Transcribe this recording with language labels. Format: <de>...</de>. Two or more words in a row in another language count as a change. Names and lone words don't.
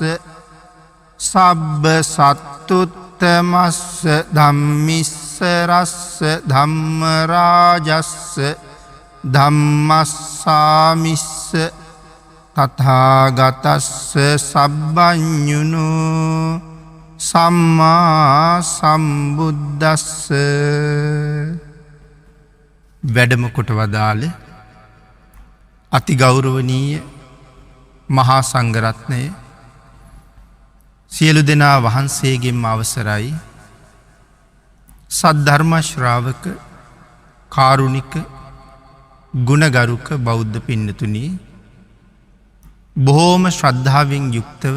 <pi>සබ්බ සත්තුත්තමස්ස ධම්මිස්සරස්ස ධම්මරාජස්ස ධම්මස්සාමිස්ස තථාගතස්ස සබ්බඤුනෝ සම්මා සම්බුද්දස්ස</pi> <si>වැඩම කොට වදාළ අති ගෞරවනීය මහා සංඝරත්නය සියලු දෙනා වහන්සේගෙන් අවසරයි සද්ධර්ම ශ්‍රාවක කාරුණික ගුණගරුක බෞද්ධ පින්නතුනි බොහෝම ශ්‍රද්ධාවෙන් යුක්තව</si>